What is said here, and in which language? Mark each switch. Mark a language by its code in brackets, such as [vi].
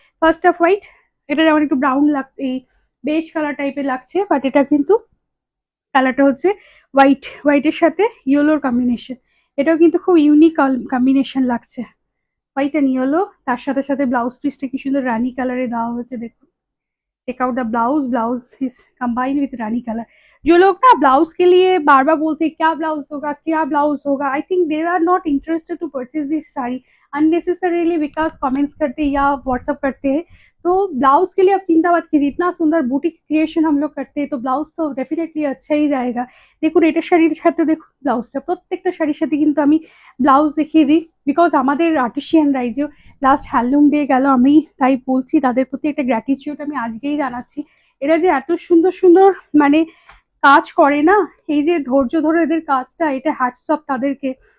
[bn] First half white, এটা যেমন একটু ব্রাউন লাগছে, এই বেজ কালার টাইপের লাগছে, বাট এটা কিন্তু কালারটা হচ্ছে হোয়াইট, হোয়াইটের সাথে ইয়েলোর কম্বিনেশন, এটাও কিন্তু খুব ইউনিক কম্বিনেশন লাগছে, হোয়াইট অ্যান্ড ইয়েলো। তার সাথে সাথে ব্লাউজ পিসটা কি সুন্দর রানি কালারে দেওয়া হয়েছে, দেখুন। [en] Check out the blouse, blouse is combined with Rani colour. [hi] जो लोग ना ब्लाउज के लिए बार बार बोलते हैं क्या ब्लाउज होगा, क्या ब्लाउज होगा, [en] I think they are not interested to purchase this sari unnecessarily, [hi] because comments करते हैं या व्हाट्सअप करते हैं। तो ब्लाउज के लिए आप चिंता मत कीजिए, इतना सुंदर बुटीक क्रिएशन हम लोग करते हैं, तो ब्लाउज तो डेफिनेटली अच्छा ही जाएगा। [bn] দেখুন এটার শাড়ির সাথে দেখুন ব্লাউজটা, প্রত্যেকটা শাড়ির সাথে কিন্তু আমি ব্লাউজ দেখিয়ে দিই, বিকজ আমাদের আর্টিসিয়ানরাই যে লাস্ট হ্যান্ডলুম ডে গেল, আমি তাই বলছি তাদের প্রতি একটা গ্র্যাটিটিউড আমি আজকেই জানাচ্ছি। এরা যে এত সুন্দর সুন্দর মানে কাজ করে না, এই যে ধৈর্য ধরে এদের কাজটা, এটা হ্যাটস অফ তাদেরকে।